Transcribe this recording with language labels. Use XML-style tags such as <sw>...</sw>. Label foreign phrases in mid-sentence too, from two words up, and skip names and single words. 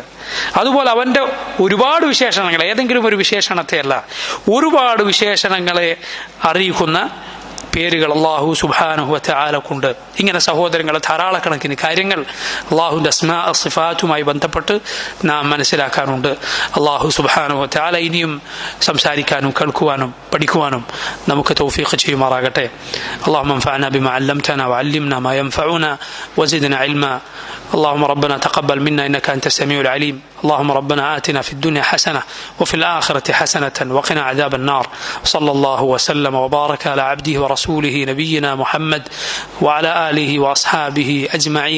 <ml>അതുപോലെ അവന്റെ ഒരുപാട് വിശേഷണങ്ങൾ, ഏതെങ്കിലും ഒരു വിശേഷണത്തെ അല്ല, ഒരുപാട് വിശേഷണങ്ങളെ അറിയിക്കുന്ന പേരുകൾ അല്ലാഹു</ml> <ar>سبحانه و</ar> <ml>തആലക്കുണ്ട്. ഇങ്ങനെ സഹോദരങ്ങളെ, ധാരാളക്കണക്കിന് കാര്യങ്ങൾ അല്ലാഹുവിന്റെ അസ്മാ സിഫാത്തുമായി ബന്ധപ്പെട്ട് നാം മനസ്സിലാക്കാനുണ്ട്. അല്ലാഹു</ml> <ar>سبحانه وتعالى</ar> <ml>ഇനിയും സംസാരിക്കാനും കേൾക്കുവാനും പഠിക്കുവാനും നമുക്ക് തൗഫീഖ് ചെയ്യുമാറാകട്ടെ.</ml> <ar>اللهم انفعنا بما علمتنا وعلمنا ما ينفعنا وزدنا علما. اللهم ربنا تقبل منا إنك أنت السميع العليم اللهم ربنا آتنا في الدنيا حسنة وفي الآخرة حسنة وقنا عذاب النار. صلى الله وسلم وبارك على عبده ورسوله نبينا محمد وعلى آله وأصحابه أجمعين.</ar>